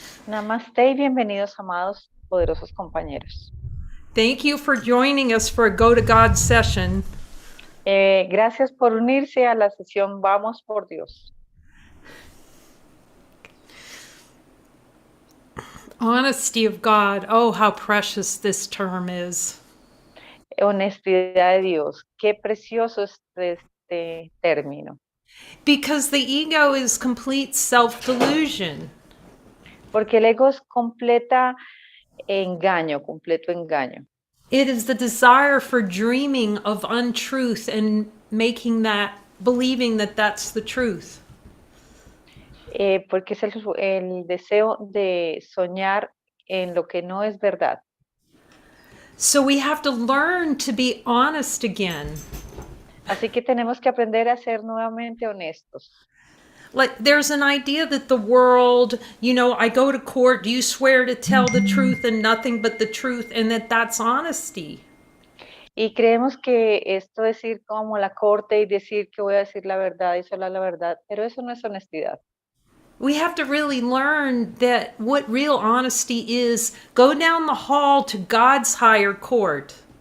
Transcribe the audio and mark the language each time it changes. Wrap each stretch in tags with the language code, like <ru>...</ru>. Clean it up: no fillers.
<es>Namaste y bienvenidos, amados poderosos compañeros.</es> <en>Thank you for joining us for a Go to God session.</en> <es>Gracias por unirse a la sesión Vamos por Dios.</es> <en>Honesty of God. Oh, how precious this term is.</en> <es>Honestidad de Dios. Qué precioso es este término.</es> <en>Because the ego is complete self-delusion.</en> <es>Porque el ego es completo engaño.</es> <en>It is the desire for dreaming of untruth and believing that that's the truth.</en> <es>Porque es el deseo de soñar en lo que no es verdad.</es> <en>So we have to learn to be honest again.</en> <es>Así que tenemos que aprender a ser nuevamente honestos.</es> <en>Like there's an idea that the world, I go to court, do you swear to tell the truth and nothing but the truth, and that's honesty?</en> <es>Y creemos que esto es ir como la corte y decir que voy a decir la verdad y solo la verdad, pero eso no es honestidad.</es> <en>We have to really learn that what real honesty is. Go down the hall to God's higher court.</en>